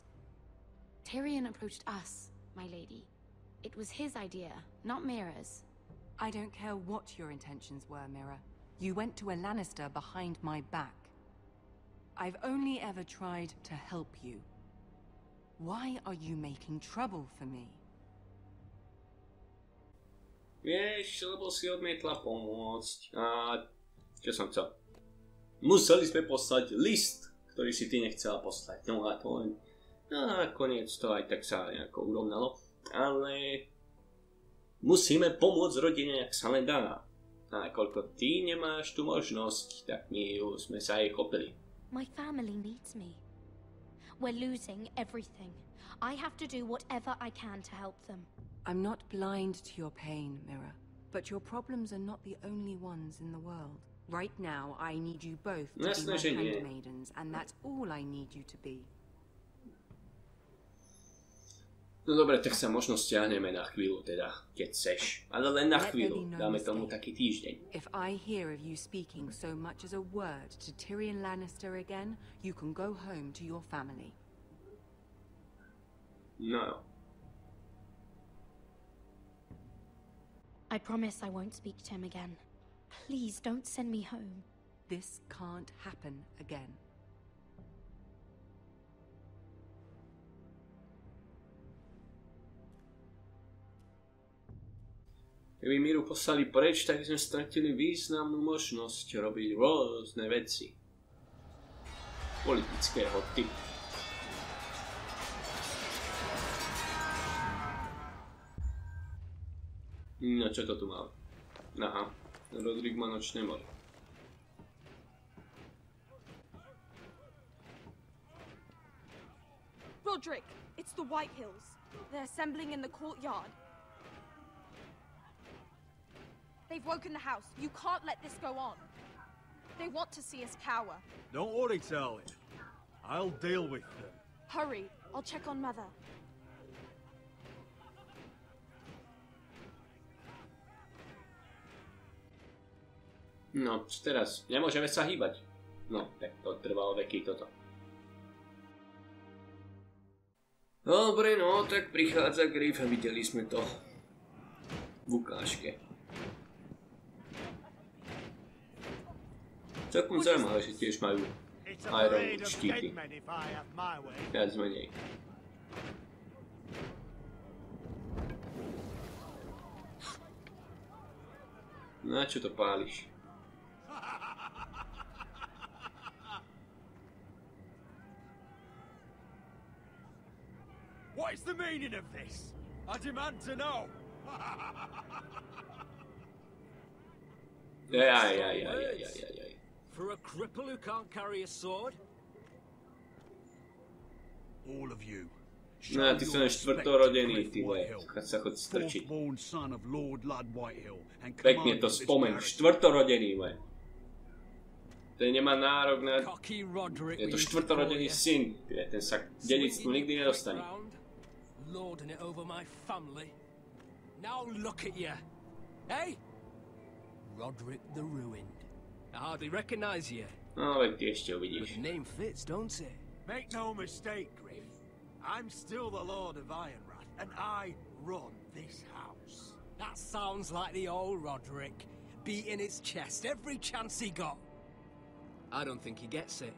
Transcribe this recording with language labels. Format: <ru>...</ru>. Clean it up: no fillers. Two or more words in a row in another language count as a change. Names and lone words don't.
<en>Tyrion approached us, my lady. It was his idea, not Mira's. I don't care what your intentions were, Mira. You went to a Lannister behind my back. I've only ever tried to help you. Why are you making trouble for me?</en> <sk>Vieš, lebo si odmietla pomôcť. A čo som chcel? Museli sme poslať list, ktorý si ty nechcela poslať. No a to len... No a nakoniec to aj tak sa nejako urovnalo. Ale... musíme pomôcť rodine, ak sa len dá. A nakoľko ty nemáš tú možnosť, tak my sme sa aj chopili.</sk> <en>My family needs me. We're losing everything. I have to do whatever I can to help them. I'm not blind to your pain, Mira. But your problems are not the only ones in the world. Right now, I need you both to be my handmaidens, and that's all I need you to be.</en> <sk>No dobre, tak sa možno stiahneme na chvíľu, teda, keď seš. Ale len na chvíľu, dáme tomu taký týždeň.</sk> <en>If I hear of you speaking so much as a word to Tyrion Lannister again, you can go home to your family. No. I promise I won't speak to him again. Please don't send me home. This can't happen again.</en> <sk>Keby Miru poslali preč, tak sme stratili významnú možnosť robiť rôzne veci. Politického typu. No čo to tu máme? Aha, Rodrik má nočné more.</sk> <en>Rodrik, it's the White Hills. They're assembling in the courtyard. They've woken the house. You can't let this go on. They want to see us cower. Don't worry, Charlie. I'll deal with them. Hurry, I'll check on Mother.</en> <sk>No, čo teraz? Nemôžeme sa hýbať. No, tak to trvalo veky toto. Dobre, no, tak prichádza Griff a videli sme to v ukážke. Celkom zaujímavé, že tiež majú iron štíty. Viac menej. No a čo to páliš?</sk> <en>What is the meaning of this? I demand to know.</en> <sk>Aj.</sk> <en>For a cripple who can't carry a sword? All of you.</en> <sk>No, ty sú len štvrtorodený, ty vole. Sa chod strčiť. Pekne to spomen. Štvrtorodený, vole. Ten nemá nárok na... Je to štvrtorodený syn. Ten sa k dedictvu nikdy nedostane.</sk> <en>Lording it over my family. Now look at you. Hey? Rodrik the Ruined. I hardly recognize you.</en> <sk>No, veď ty ešte uvidíš.</sk> <en>But the name fits, don't it? Make no mistake, Griff. I'm still the Lord of Ironrath, and I run this house. That sounds like the old Rodrik, beating his chest every chance he got. I don't think he gets it.</en>